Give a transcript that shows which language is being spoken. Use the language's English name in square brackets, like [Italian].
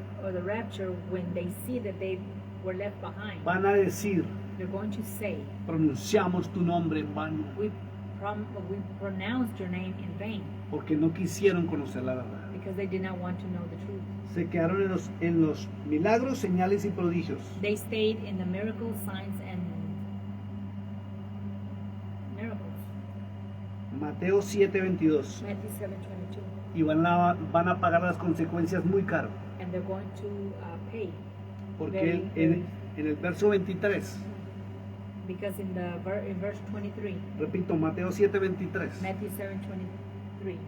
[English] or the rapture, when they see that they were left behind, [Spanish] van a decir, [English] they're going to say, [Spanish] pronunciamos tu nombre en vano, [English] we pronounced your name in vain, [Spanish] porque no quisieron conocer la verdad. [English] because they did not want to know the truth. [Spanish] Se quedaron en los milagros, señales y prodigios. [English] They stayed in the miracles, signs, and miracles. [Spanish] Mateo 7:22. [English] Matthew 7:22. [Spanish] Y van a pagar las consecuencias muy caro. [English] And they're going to pay, [Spanish] Porque en el verso 23, [English] because in verse 23, [Spanish] repito, Mateo 7:23. [English] Matthew 7:23.